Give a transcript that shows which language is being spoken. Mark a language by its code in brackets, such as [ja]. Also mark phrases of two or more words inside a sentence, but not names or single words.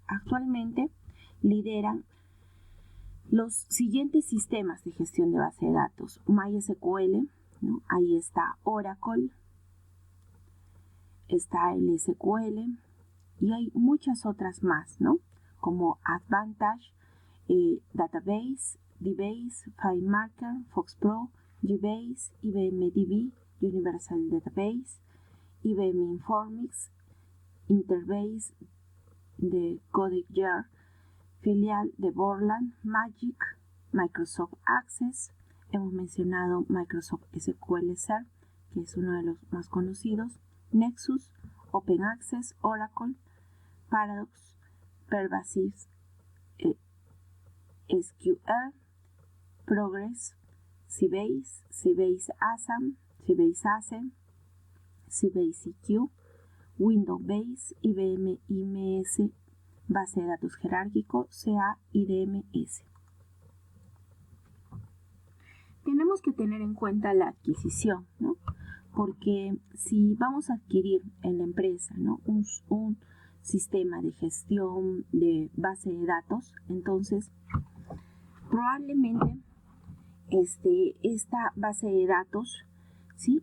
[es] Actualmente lideran los siguientes sistemas de gestión de base de datos: MySQL, ¿no? Ahí está Oracle, está el SQL, y hay muchas otras más, ¿no? Como Advantage, Database, DBase, FileMaker, FoxPro, GBase, IBM DB, Universal Database, IBM Informix, Interbase de CodeGear, filial de Borland, Magic, Microsoft Access, hemos mencionado Microsoft SQL Server, que es uno de los más conocidos, Nexus, Open Access, Oracle, Paradox, Pervasive SQL, Progress, Sybase, Sybase ASM, Sybase EQ, Windows Base, IBM IMS, base de datos jerárquico, CA IDMS. Tenemos que tener en cuenta la adquisición, ¿no? Porque si vamos a adquirir en la empresa, ¿no? un sistema de gestión de base de datos, entonces probablemente esta base de datos, ¿sí?